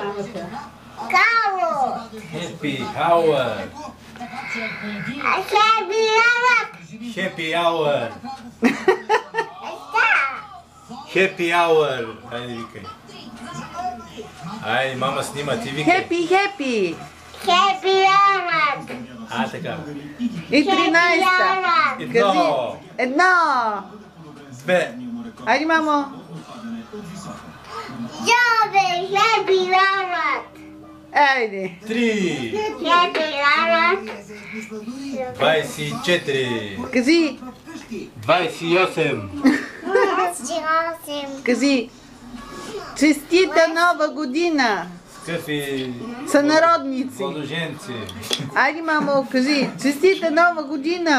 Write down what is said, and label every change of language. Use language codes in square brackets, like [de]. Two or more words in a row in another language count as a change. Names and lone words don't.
[en] Cow. Happy hour. Happy hour. Happy hour. Happy hour. [bg] Хайде, викай. Айде, мама снима, ти викай. [en] Happy, happy. Happy hour. [bg] Така. И 13-та. Едно. Едно. Две. Айде, мамо. [en] Jobe, happy hour. [bg] Айде. Три. [en] Happy hour. [bg] 24. Кажи. 28. Кажи. Честита нова година. Скъпи Сънародници. младоженци. Айде, мамо, кажи. Честита нова година.